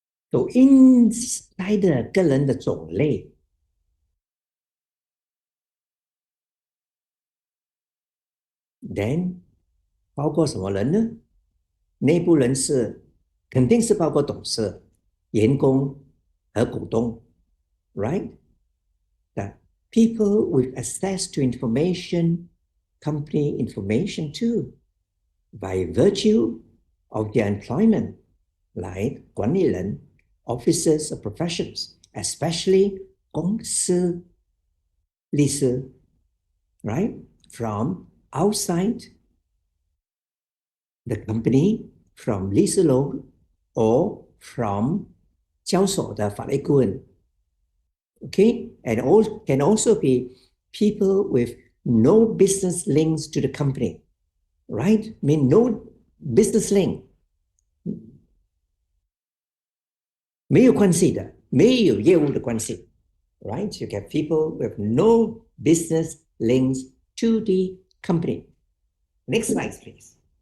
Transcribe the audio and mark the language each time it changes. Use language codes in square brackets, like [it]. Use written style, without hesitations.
[en] So insider [zh] 个人的种类 [en] then [zh] 包括什么人呢？内部人士肯定是包括董事、员工和股东 right? [en] The people with access to information, company information too, by virtue of their employment, like [zh] 管理人 [en] officers or professions, especially [zh] 公司律师 [en] right? From outside the company, from [zh] 律师楼 [en] or from [zh] 交所的法律顾问 [en] okay? And can also be people with no business links to the company, right? Mean no business link. [zh] 没有关系的，没有业务的关系 right? [en] You get people with no business links to the company. Next slide, please.